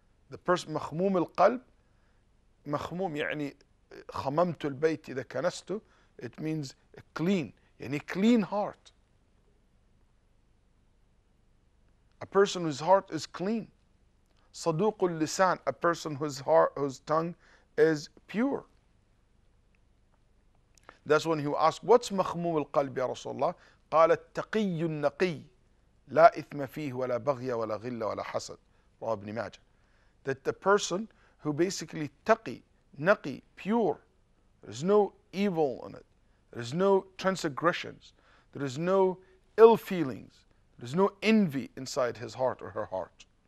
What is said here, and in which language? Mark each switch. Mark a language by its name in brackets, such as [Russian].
[English] The person makhmum al-qalb, makhmum يعني خممت البيت إذا كنست, it means clean, يعني clean heart. A person whose heart is clean. صدوق اللسان, a person whose tongue is pure. That's when he asked, what's مخموم القلب يا رسول الله? [Arabic] قال التقي النقي لا إثم فيه ولا بغي ولا غل ولا حسد. رواه ابن ماجه. [English] That the person who basically taqi, naqi, pure, there's no evil in it, there's no transgressions, there is no ill feelings, there's no envy inside his heart or her heart.